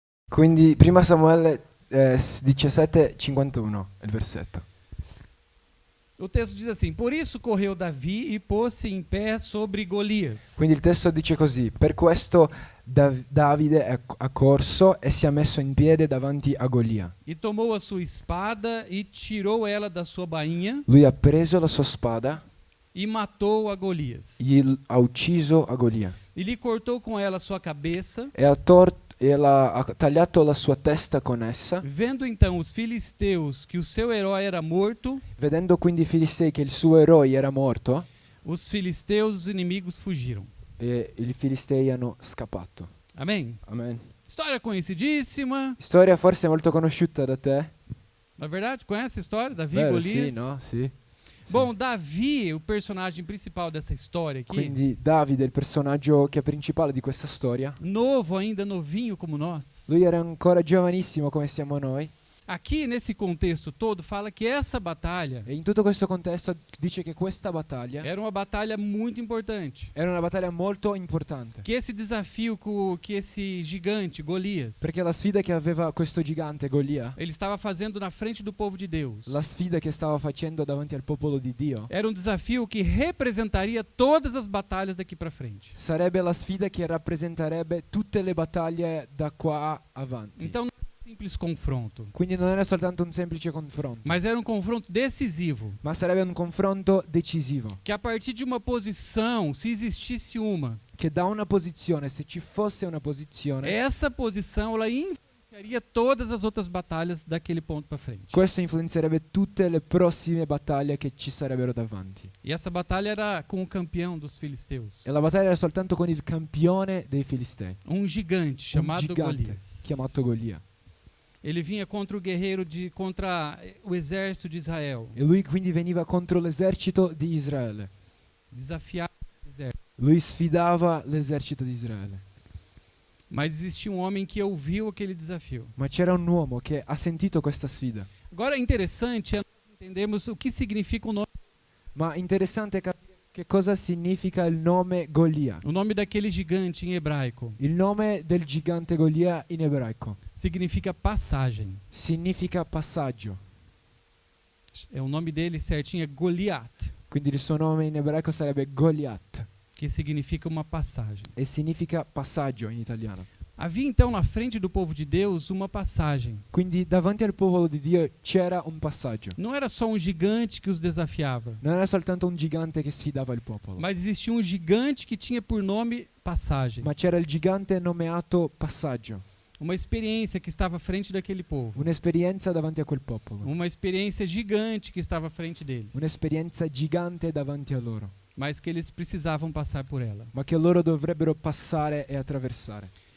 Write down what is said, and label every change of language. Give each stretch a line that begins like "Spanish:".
Italian: Quindi prima Samuele 17:51 è il versetto.
Portuguese: O texto diz assim: Por isso correu Davi e pôs-se em pé sobre Golias.
Italian: Quindi il testo dice così: per questo Davide ha corso e si è messo in piedi davanti a Golia.
Portuguese: E tomou a sua espada e tirou ela da sua bainha
Italian: Lui ha preso la sua spada
Portuguese: e matou a Golias.
Italian: e ha ucciso a Golia
Portuguese: E lhe cortou com ela a sua cabeça.
Italian: e ha tagliato la sua testa con essa.
Portuguese: Vendo então os filisteus que o seu herói era morto,
Italian: Vedendo quindi i Filistei che il suo eroe era morto,
Portuguese: os filisteus, os inimigos, fugiram.
Italian: e i Filistei hanno scappato.
Portuguese: Amém?
Italian: Amen.
Portuguese: História conhecidíssima.
Italian: Storia forse molto conosciuta da te?
Portuguese: Na verdade, conhece a história? Davi e
Italian: Vero,
Portuguese: Golias?
Italian: sì, no? Sì.
Portuguese: Bom, Davi, o personagem principal dessa história aqui,
Italian: Quindi Davide è il personaggio che è principale di questa storia.
Portuguese: novo ainda, novinho como nós.
Italian: Lui era ancora giovanissimo come siamo noi.
Portuguese: Aqui nesse contexto todo fala que essa batalha
Italian: E in tutto questo contesto dice che questa battaglia
Portuguese: era uma batalha muito importante.
Italian: era una battaglia molto importante.
Portuguese: Que esse desafio que esse gigante, Golias,
Italian: Perché la sfida che aveva questo gigante Golia,
Portuguese: ele estava fazendo na frente do povo de Deus,
Italian: la sfida che stava facendo davanti al popolo di Dio,
Portuguese: era um desafio que representaria todas as batalhas daqui para frente.
Italian: sarebbe la sfida che rappresenterebbe tutte le battaglie da qua avanti.
Portuguese: Então não era um simples confronto,
Italian: Quindi non era soltanto un semplice confronto,
Portuguese: mas era um confronto decisivo.
Italian: ma sarebbe un confronto decisivo.
Portuguese: Que a partir de uma posição, se existisse uma,
Italian: Che da una posizione, se ci fosse una posizione,
Portuguese: essa posição ela influenciaria todas as outras batalhas daquele ponto para frente.
Italian: questo influenzerebbe tutte le prossime battaglie che ci sarebbero davanti.
Portuguese: E essa batalha era com o campeão dos filisteus,
Italian: E la battaglia era soltanto con il campione dei Filistei,
Portuguese: um gigante chamado
Italian: un gigante
Portuguese: Golias.
Italian: chiamato Golia.
Portuguese: Ele vinha contra o guerreiro contra o exército de Israel,
Italian: E lui quindi veniva contro l'esercito di Israele.
Portuguese: desafiava o exército.
Italian: Lui sfidava l'esercito di Israele.
Portuguese: Mas existia um homem que ouviu aquele desafio.
Italian: Ma c'era un uomo che ha sentito questa sfida.
Portuguese: Agora, interessante é nós entendermos o que significa o nome.
Italian: Ma interessante capire che cosa significa il nome Golia.
Portuguese: O nome daquele gigante em hebraico
Italian: Il nome del gigante Golia in ebraico
Portuguese: significa passagem.
Italian: significa passaggio.
Portuguese: É o nome dele certinho é Goliat,
Italian: Quindi il suo nome in ebraico sarebbe Goliath
Portuguese: que significa uma passagem.
Italian: e significa passaggio in italiano.
Portuguese: Havia então na frente do povo de Deus uma passagem.
Italian: Quindi davanti al popolo di Dio c'era un passaggio.
Portuguese: Não era só um gigante que os desafiava,
Italian: Non era soltanto un gigante che sfidava il popolo,
Portuguese: mas existia um gigante que tinha por nome passagem.
Italian: ma c'era il gigante nominato passaggio,
Portuguese: Uma experiência que estava à frente daquele povo.
Italian: un'esperienza davanti a quel popolo,
Portuguese: Uma experiência gigante que estava à frente deles.
Italian: un'esperienza gigante davanti a loro,
Portuguese: Mas que eles precisavam passar por ela.
Italian: ma che loro dovrebbero passare e attraversare.